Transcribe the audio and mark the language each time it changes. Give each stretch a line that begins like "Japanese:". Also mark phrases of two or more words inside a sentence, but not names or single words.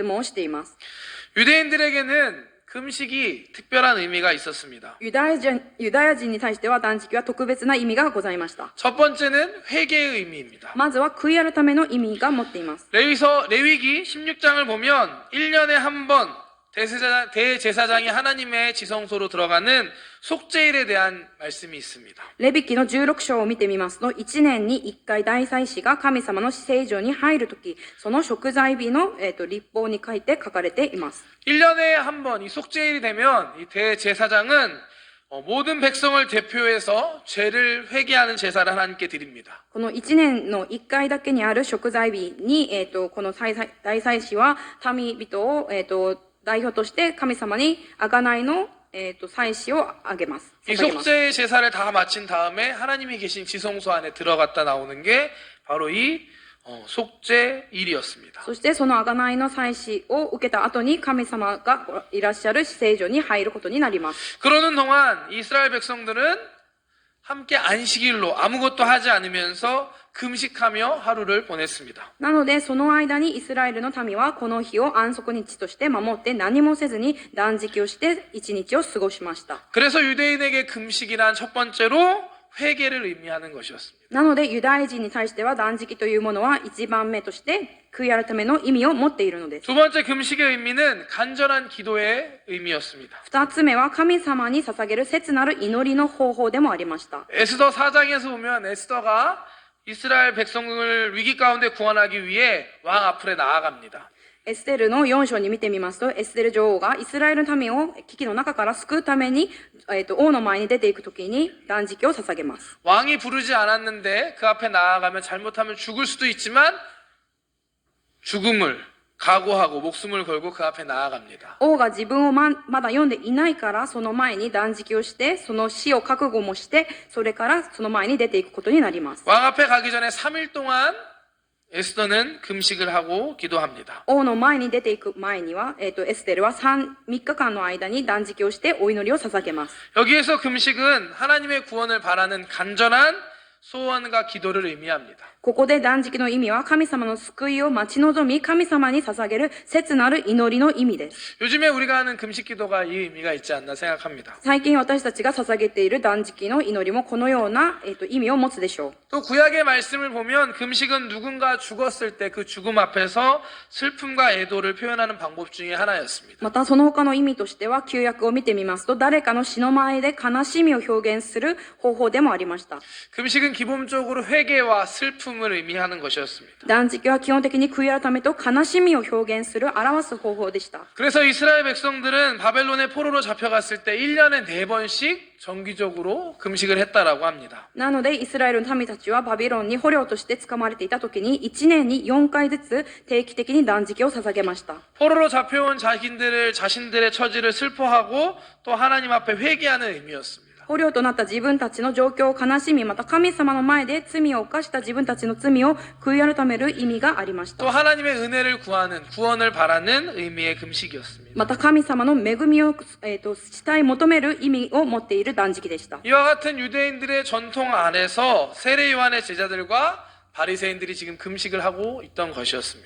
Japanese: なぜ断食をしないのですかと質問をしています。
Korean: 유대인들에게는 금식이 특별한 의미가 있었습니다.
Japanese: ユダヤ人に対しては断食は特別な意味がございました。
Korean: 첫 번째는 회개의 의미입니다.
Japanese: まずは悔い改めの意味が持っています。
Korean: 레위기 16장을 보면 1년에 한 번 대제사장이 하나님의 지성소로 들어가는 속죄일에 대한 말씀이 있습니다.
Japanese: レビ記の16章を見てみますと、1年に1回大祭司が神様の至聖所に入るとき、その贖罪日の、律法に書かれています。
Korean: 1년에 한 번 이 속죄일이 되면 이 대제사장은 모든 백성을 대표해서 죄를 회개하는 제사를 하나님께 드립니다.
Japanese: この1年の1回だけにある贖罪日に、この大祭司は民々を、代表として神様に贖いの、祭司をあげます。
Korean: 이 속죄 제사를 다 마친 다음에 하나님이 계신 지성소 안에 들어갔다 나오는 게 바로 이 속죄일이었습니다.
Japanese: そしてその贖いの祭司を受けた後に神様がいらっしゃる至聖所に入ることになります。
Korean: 그러는 동안 이스라엘 백성들은 함께 안식일로 아무것도 하지 않으면서 금식하며 하루를 보냈습니다.
Japanese: なので、その間にイスラエルの民はこの日を安息日として守って何もせずに断食をして一日を過ごしました。
Korean: 그래서 유대인에게 금식이란 첫 번째로 회개를 의미하는 것이었습니다.
Japanese: なので、ユダヤ人に対しては断食というものは一番目として悔い改めの意味を持っているのです。
Korean: 두 번째 금식의 의미는 간절한 기도의 의미였습니다.
Japanese: 二つ目は神様に捧げる切なる祈りの方法でもありました。
Korean: 에스더 4장에서 보면 에스더가 이스라엘 백성을 위기 가운데 구원하기 위해 왕 앞에 나아갑니다.
Japanese: エステルの4章に見てみますと、エステル女王がイスラエルの民を危機の中から救うために、王の前に出ていくときに断食を捧げます。
Korean: 왕이 부르지 않았는데 그 앞에 나아가면 잘못하면 죽을 수도 있지만 죽음을 각오하고 목숨을 걸고 그 앞에 나아갑니다.
Japanese: 王が自分をまだ読んでいないから、その前に断食をして、その死を覚悟もして、それからその前に出ていくことになります。
Korean: 왕 앞에 가기 전에 3일 동안 에스더는 금식을 하고 기도합니다.
Japanese: 王の前に出ていく前には、エステルは3日間の間に断食をしてお祈りを捧げます。
Korean: 여기에서 금식은 하나님의 구원을 바라는 간절한 소원과 기도를 의미합니다.
Japanese: ここで断食の意味は神様の救いを待ち望み神様に捧げる切なる祈りの意味です。
Korean: 요즘에 우리가 하는 금식 기도가 이 의미가 있지 않나 생각합니다.
Japanese: 最近私たちが捧げている断食の祈りもこのような、意味を持つでしょう。
Korean: 또 구약의 말씀을 보면 금식은 누군가 죽었을 때 그 죽음 앞에서 슬픔과 애도를 표현하는 방법 중에 하나였습니다.
Japanese: またその他の意味としては旧約を見てみますと誰かの死の前で悲しみを表現する方法でもありました。
Korean: 금식은 기본적으로 회개와 슬픔을 의미하는 것이었습니다.
Japanese: 断食は基本的に悔い改めと悲しみを表現する表す方法でした。
Korean: 그래서 이스라엘 백성들은 바벨론의 포로로 잡혀갔을 때 1년에 4번씩 정기적으로 금식을 했다라고 합니다.
Japanese: なのでイスラエルの民たちはバビロンに捕虜として捕まれていた時に1年に4回ずつ定期的に断食を捧げました。
Korean: 포로로 잡혀온 자신들의 처지를 슬퍼하고 또 하나님 앞에 회개하는 의미였습니다.
Japanese: 捕虜となった自分たちの状況を悲しみ、また神様の前で罪を犯した自分たちの罪を悔い改める意味がありました。
Korean: 또 하나님의 은혜를 구원을 바라는 의미의 금식이었습니다.
Japanese: また神様の恵みを、したい求める意味を持っている断食でした。
Korean: 이와 같은 유대인들의 전통 안에서 세례 요한의 제자들과 바리새인들이 지금 금식을 하고 있던 것이었습니다.